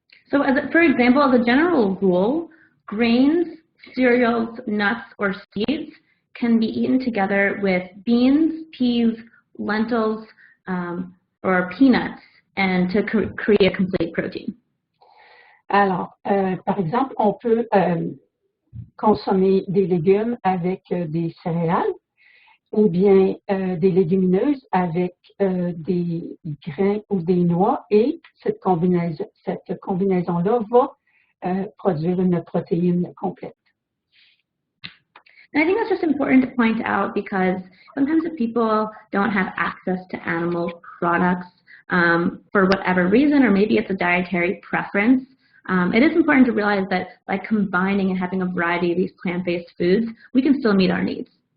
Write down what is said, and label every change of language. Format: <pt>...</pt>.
<en>So for example, as a general rule, grains, cereals, nuts, or seeds can be eaten together with beans, peas, lentils, or peanuts, and to create a complete protein.</en> <fr>Alors, par exemple, on peut consommer des légumes avec des céréales, ou bien des légumineuses avec des grains ou des noix, et cette combinaison-là va produire une protéine complète.</fr> <en>And I think that's just important to point out because sometimes if people don't have access to animal products for whatever reason, or maybe it's a dietary preference, it is important to realize that by combining and having a variety of these plant-based foods, we can still meet our needs.</en>